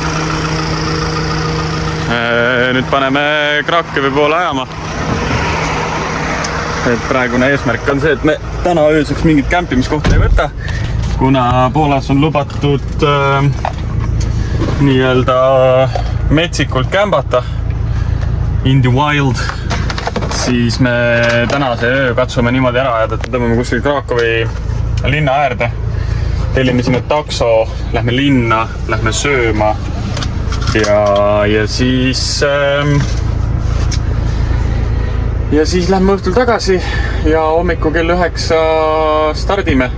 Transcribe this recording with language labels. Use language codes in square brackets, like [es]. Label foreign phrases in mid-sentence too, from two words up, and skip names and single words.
[et] Nüüd paneme Krakowi poole ajama. Et praegune eesmärk on see, et me täna ööseks mingit kämpimiskohta ei võta, kuna Poolas on lubatud nii-öelda metsikult kämbata [en] in the wild. [et] Siis me tänase öö katsume niimoodi ära ajada, et tõmbame kuskil Krakowi linna äärde. Tellime sinna takso, lähme linna, lähme sööma ja siis lähme õhtul tagasi ja hommiku kell 9 stardime.